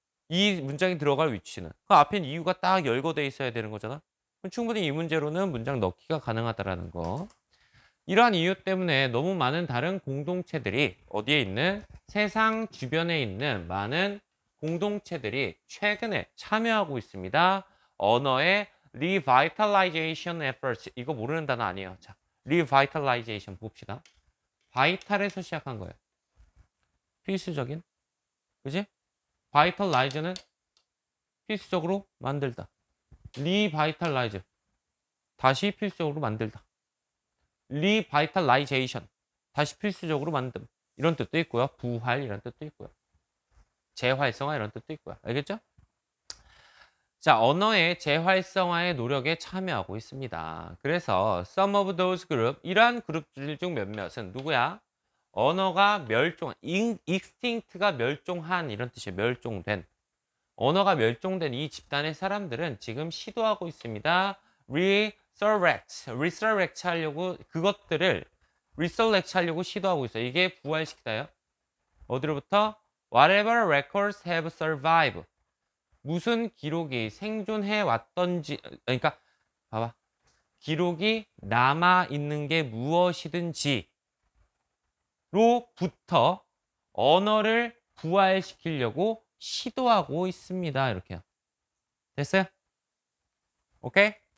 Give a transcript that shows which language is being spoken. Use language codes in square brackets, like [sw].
[ko] 이 문장이 들어갈 위치는 그 앞엔 이유가 딱 열거돼 있어야 되는 거잖아. 그럼 충분히 이 문제로는 문장 넣기가 가능하다라는 거. 이러한 이유 때문에 너무 많은 다른 공동체들이 어디에 있는 세상 주변에 있는 많은 공동체들이 최근에 참여하고 있습니다. 언어의 [en] revitalization efforts. [ko] 이거 모르는 단어 아니에요. 자, revitalization 봅시다. vital에서 시작한 거예요. 필수적인. 그지? vitalize는 필수적으로 만들다. revitalize. 다시 필수적으로 만들다. revitalization. 다시 필수적으로 만듦. 이런 뜻도 있고요. 부활 이런 뜻도 있고요. 재활성화 이런 뜻도 있고요. 알겠죠? 자, 언어의 재활성화의 노력에 참여하고 있습니다. 그래서 [en] some of those group, [ko] 이러한 그룹들 중 몇몇은 누구야? 언어가 extinct가 멸종한 이런 뜻이에요. 멸종된. 언어가 멸종된 이 집단의 사람들은 지금 시도하고 있습니다. resurrect 하려고 그것들을 resurrect 하려고 시도하고 있어요. 이게 부활시키다요. 어디로부터? [en] Whatever records have survived. [ko] 무슨 기록이 생존해 왔던지, 그러니까 봐봐. 기록이 남아 있는 게 무엇이든지로부터 언어를 부활시키려고 시도하고 있습니다. 이렇게요. 됐어요? 오케이?